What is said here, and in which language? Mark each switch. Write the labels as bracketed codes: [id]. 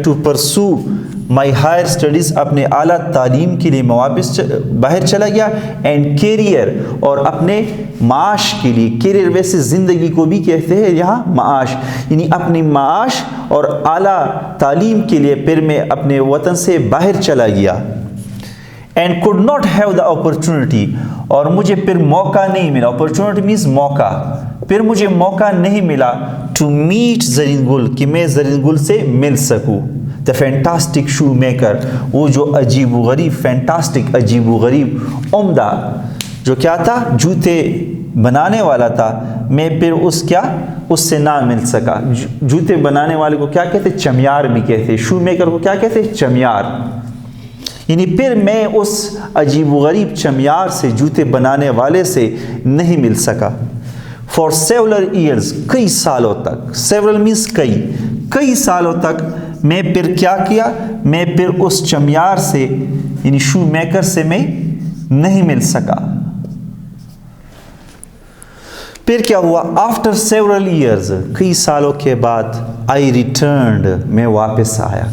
[en] to pursue my higher studies، [ur] اپنے اعلیٰ تعلیم کے لیے میں واپس باہر چلا گیا. [en] and career، [ur] اور اپنے معاش کے لیے. career ویسے زندگی کو بھی کہتے ہیں یہاں معاش، یعنی اپنی معاش اور اعلیٰ تعلیم کے لیے پھر میں اپنے وطن سے باہر چلا گیا. [en] and could not have the opportunity, [ur] اور مجھے پھر موقع نہیں ملا. [en] opportunity means موقع. [ur] پھر مجھے موقع نہیں ملا [en] to meet [ur] زرین گل, کہ میں زرین گل سے مل سکوں. [en] the fantastic shoemaker, [ur] وہ جو عجیب و غریب, fantastic عجیب و غریب, عمدہ جو کیا تھا, جوتے بنانے والا تھا, میں پھر اس سے نہ مل سکا. جوتے بنانے والے کو کیا کہتے, چمیار بھی کہتے. شو میکر کو کیا کہتے, چمیار. یعنی پھر میں اس عجیب و غریب چمیار سے, جوتے بنانے والے سے نہیں مل سکا. [en] for several years, [ur] کئی سالوں تک. several means کئی سالوں تک میں پھر کیا کیا, میں پھر اس چمیار سے یعنی شو میکر سے میں نہیں مل سکا. پھر کیا ہوا, [en] after several years, [ur] کئی سالوں کے بعد, [en] I returned, [ur] میں واپس آیا.